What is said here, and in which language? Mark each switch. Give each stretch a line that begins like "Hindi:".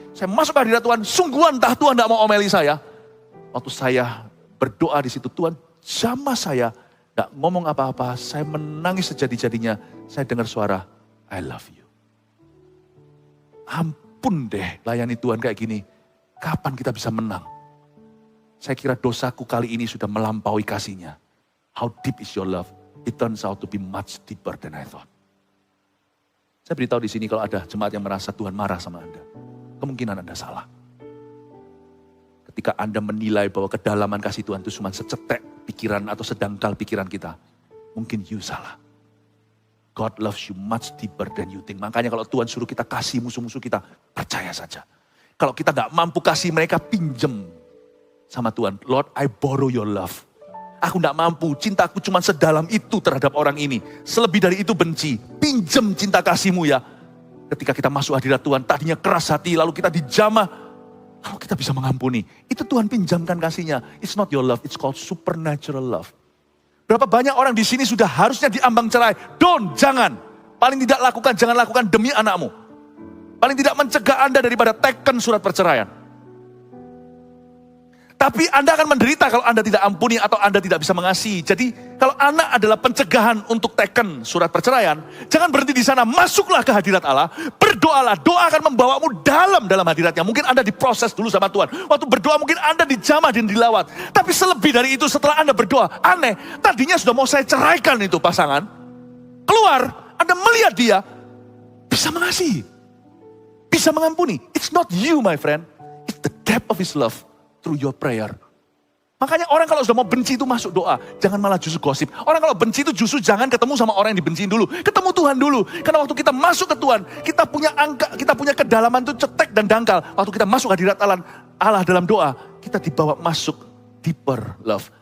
Indonesian: Saya masuk ke hadirat Tuhan, sungguhan entah Tuhan tidak mau omeli saya. Waktu saya berdoa di situ, Tuhan jamah saya. Tidak ngomong apa-apa, saya menangis sejadi-jadinya. Saya dengar suara,
English: I love you.
Indonesian: Ampun deh, layani Tuhan kayak gini. Kapan kita bisa menang? Saya kira dosaku kali ini sudah melampaui kasihnya.
English: How deep is your love? It turns out to be much deeper than I thought.
Indonesian: Saya beritahu di sini kalau ada jemaat yang merasa Tuhan marah sama Anda, kemungkinan Anda salah. Ketika Anda menilai bahwa kedalaman kasih Tuhan itu cuma secetek pikiran atau sedangkal pikiran kita, mungkin you salah.
English: God loves you much deeper than you think.
Indonesian: Makanya kalau Tuhan suruh kita kasih musuh-musuh kita, percaya saja. Kalau kita gak mampu kasih mereka, pinjem sama Tuhan.
English: Lord, I borrow your love.
Indonesian: Aku gak mampu, cintaku cuma sedalam itu terhadap orang ini. Selebih dari itu benci. Pinjem cinta kasihmu ya. Ketika kita masuk hadirat Tuhan, tadinya keras hati, lalu kita dijamah. Kalau kita bisa mengampuni, itu Tuhan pinjamkan kasihnya.
English: It's not your love, it's called supernatural love.
Indonesian: Berapa banyak orang di sini sudah harusnya diambang cerai. Jangan. Paling tidak lakukan, jangan lakukan demi anakmu. Paling tidak mencegah Anda daripada teken surat perceraian. Tapi Anda akan menderita kalau Anda tidak ampuni atau Anda tidak bisa mengasihi. Jadi kalau anak adalah pencegahan untuk teken surat perceraian, jangan berhenti di sana, masuklah ke hadirat Allah, berdoalah, doa akan membawamu dalam hadiratnya. Mungkin Anda diproses dulu sama Tuhan. Waktu berdoa mungkin Anda dijamah dan dilawat. Tapi selebih dari itu setelah Anda berdoa, aneh, tadinya sudah mau saya ceraikan itu pasangan. Keluar, Anda melihat dia, bisa mengasihi, bisa mengampuni.
English: It's not you my friend, it's the depth of his love. Through your prayer.
Indonesian: Makanya orang kalau sudah mau benci itu masuk doa. Jangan malah justru gosip. Orang kalau benci itu justru jangan ketemu sama orang yang dibenciin dulu. Ketemu Tuhan dulu. Karena waktu kita masuk ke Tuhan, kita punya angka, kita punya kedalaman itu cetek dan dangkal. Waktu kita masuk hadirat Allah dalam doa, kita dibawa masuk
English: deeper love.